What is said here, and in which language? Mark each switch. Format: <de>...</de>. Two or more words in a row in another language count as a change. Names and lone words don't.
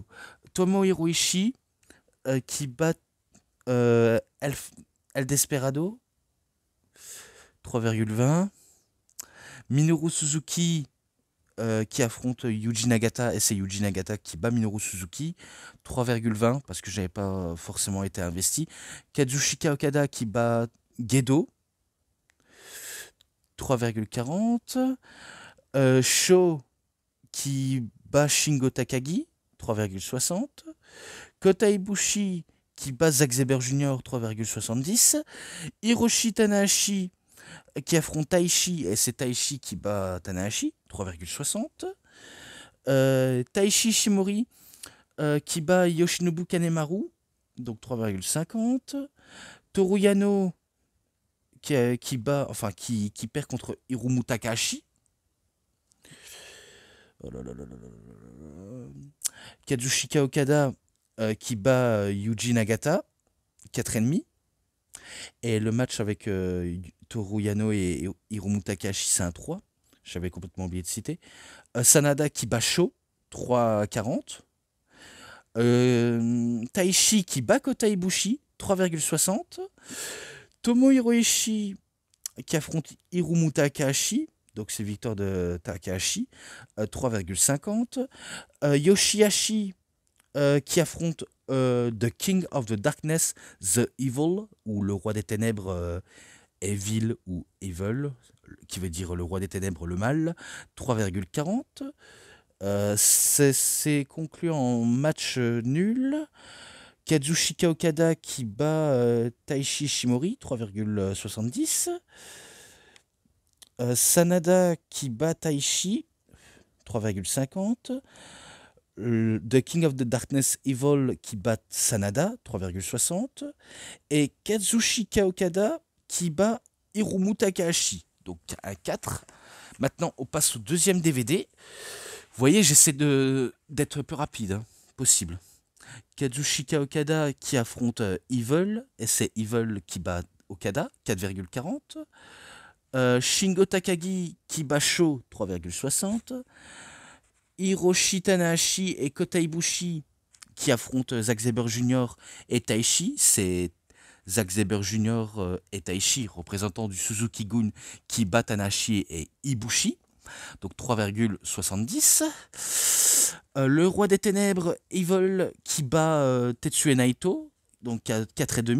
<fr>Tomohiro Ishii qui bat El Desperado, 3,20. Minoru Suzuki qui affronte Yuji Nagata et c'est Yuji Nagata qui bat Minoru Suzuki, 3,20 parce que j'avais pas forcément été investi. Kazuchika Okada qui bat Gedo, 3,40. Sho qui bat Shingo Takagi, 3,60. Kota Ibushi qui bat Zack Sabre Jr., 3,70. Hiroshi Tanahashi qui affronte Taichi, et c'est Taichi qui bat Tanahashi, 3,60. Taichi Shimori qui bat Yoshinobu Kanemaru, donc 3,50. Toru Yano qui perd contre Hiromu Takahashi. Oh là là là là là. Kazuchika Okada qui bat Yuji Nagata, 4,5. Et le match avec Toru Yano et Hiromu Takahashi, c'est un 3. J'avais complètement oublié de citer. Sanada qui bat Sho, 3,40. Taichi qui bat Kota Ibushi, 3,60. Tomohiro Ishii qui affronte Hiromu Takahashi, donc c'est victoire de Takahashi, 3,50. Yoshihashi qui affronte</fr> <en>The King of the Darkness, The Evil,</en> <fr>ou le roi des ténèbres, Evil ou Evil, qui veut dire le roi des ténèbres, le mal, 3,40. C'est conclu en match nul. Kazuchika Okada qui bat Taichi Shimori, 3,70. Sanada qui bat Taichi, 3,50.</fr> <en>The King of the Darkness Evil</en> <fr>qui bat Sanada, 3,60. Et Kazuchika Okada qui bat Hiromu Takahashi, donc à 4. Maintenant, on passe au deuxième DVD. Vous voyez, j'essaie d'être peu rapide, hein, possible. Kazuchika Okada qui affronte Evil, et c'est Evil qui bat Okada, 4,40. Shingo Takagi qui bat Sho, 3,60. Hiroshi Tanahashi et Kota Ibushi qui affrontent Zack Sabre Jr. et Taichi. C'est Zack Sabre Jr. Et Taichi, représentants du Suzuki-gun, qui bat Tanahashi et Ibushi. Donc 3,70. Le Roi des Ténèbres, Evil, qui bat Tetsuya Naito, donc 4,5.</fr>